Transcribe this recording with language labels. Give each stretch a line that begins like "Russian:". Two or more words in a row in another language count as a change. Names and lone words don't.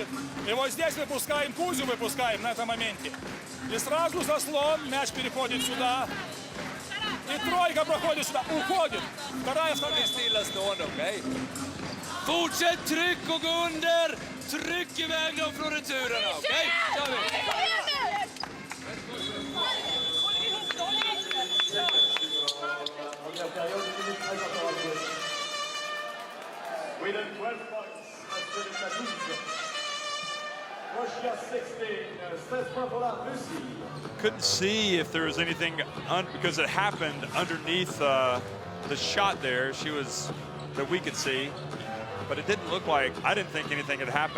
Russian: И вот здесь выпускаем Кузю, выпускаем на этом моменте. И сразу заслон, мяч переходит сюда. И тройка проходит сюда, уходит. Вторая сторона.
Swedish: Stillastående, okej? Fortsätt tryck och gå under. Tryck iväg dem från returerna, okej? Kör vi!
English: Sweden 12 points, Australia 12. Russia 16, 16 points for la Russie. Couldn't see if there was anything, because it happened underneath the shot there. That we could see, but it didn't look like, I didn't think anything had happened.